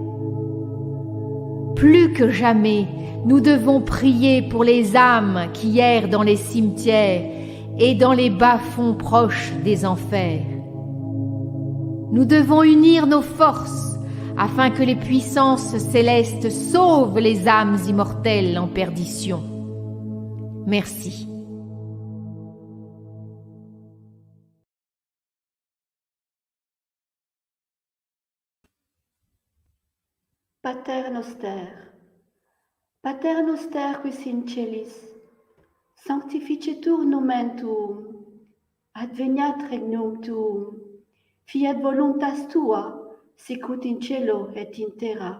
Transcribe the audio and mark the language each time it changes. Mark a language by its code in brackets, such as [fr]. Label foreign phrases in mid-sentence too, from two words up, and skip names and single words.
[fr] Plus que jamais, nous devons prier pour les âmes qui errent dans les cimetières et dans les bas-fonds proches des enfers. Nous devons unir nos forces afin que les puissances célestes sauvent les âmes immortelles en perdition. Merci. [la] Pater noster, Pater noster quis in celis, sanctificetur nomen tuum, adveniat regnum tuum, fiat voluntas tua, sicut in cielo et in terra.